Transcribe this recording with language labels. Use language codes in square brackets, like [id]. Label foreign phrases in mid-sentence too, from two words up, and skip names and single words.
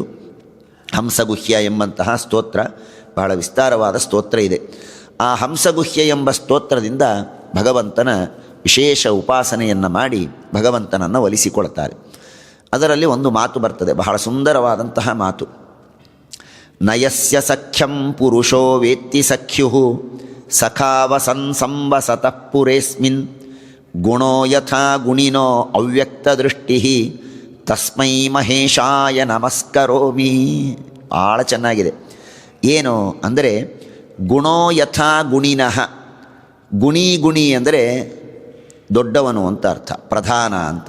[kn] ಹಂಸಗುಹ್ಯ ಎಂಬಂತಹ ಸ್ತೋತ್ರ, ಬಹಳ ವಿಸ್ತಾರವಾದ ಸ್ತೋತ್ರ ಇದೆ. ಆ ಹಂಸಗುಹ್ಯ ಎಂಬ ಸ್ತೋತ್ರದಿಂದ ಭಗವಂತನ ವಿಶೇಷ ಉಪಾಸನೆಯನ್ನು ಮಾಡಿ ಭಗವಂತನನ್ನು ಒಲಿಸಿಕೊಳ್ತಾರೆ. ಅದರಲ್ಲಿ ಒಂದು ಮಾತು ಬರ್ತದೆ, ಬಹಳ ಸುಂದರವಾದಂತಹ ಮಾತು. [sa] ನಯಸ್ಯ ಸಖ್ಯಂ ಪುರುಷೋ ವೇತ್ತಿ ಸಖ್ಯು ಸಖಾವಸನ್ ಸಂವಸತಃ ಪುರೇಸ್ಮಿನ್ ಗುಣೋ ಯಥಾ ಗುಣಿನೋ ಅವ್ಯಕ್ತದೃಷ್ಟಿ ತಸ್ಮೈ ಮಹೇಶಾಯ ನಮಸ್ಕರೋಮಿ. [kn] ಭಾಳ ಚೆನ್ನಾಗಿದೆ. ಏನು ಅಂದರೆ [sa] ಗುಣೋ ಯಥಾ ಗುಣಿನಃ, [kn] ಗುಣಿ ಅಂದರೆ ದೊಡ್ಡವನು ಅಂತ ಅರ್ಥ, ಪ್ರಧಾನ ಅಂತ.